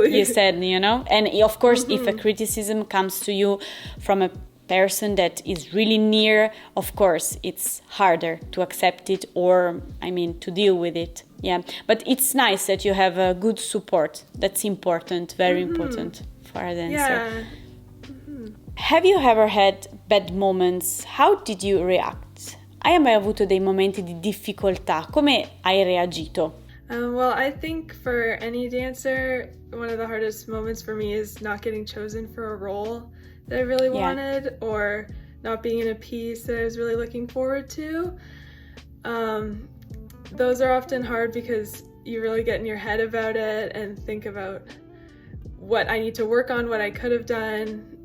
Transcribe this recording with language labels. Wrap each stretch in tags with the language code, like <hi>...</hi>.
<en>what you said, and of course if a criticism comes to you from a person that is really near, of course it's harder to accept it or to deal with it. Yeah, but it's nice that you have a good support. That's important, very important for a dancer. Yeah. Have you ever had bad moments? How did you react?</en> <it>Hai mai avuto dei momenti di difficoltà? Come hai reagito?</it> <en>Well, I think for any dancer, one of the hardest moments for me is not getting chosen for a role that I really wanted, or not being in a piece that I was really looking forward to. Those are often hard because you really get in your head about it and think about what I need to work on, what I could have done.</en>